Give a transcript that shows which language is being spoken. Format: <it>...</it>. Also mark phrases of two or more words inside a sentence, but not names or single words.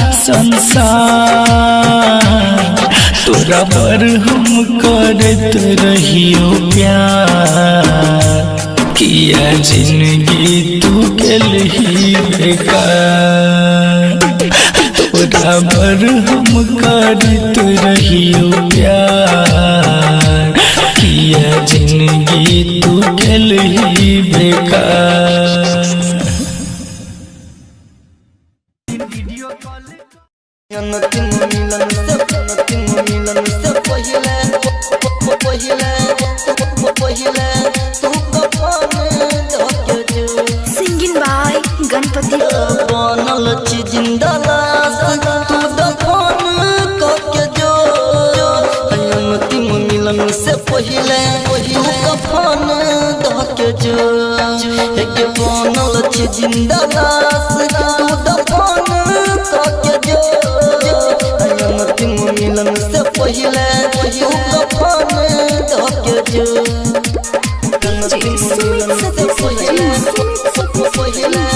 <mai>संसार तोरा पर हम करत रहियो प्यार किया जिंदगी तू गेलही बेकार तोरा पर हम करत रहियो प्यार किया जिंदगी तू गेलही बेकार। अंतिम मिलन से पहिले तू कफन धके जो</mai> <en>singing by गणपति</en> <mai>बनल छी जिंदा लाश तू दफन करके जो अंतिम मिलन से पहिले तू कफन धके जो एक बनल छी जिंदा लाश तू दफन करके जो अंतिम मिलन से पहिले तू कफन धके जो अंतिम मिलन से पहिले तू कफन</mai>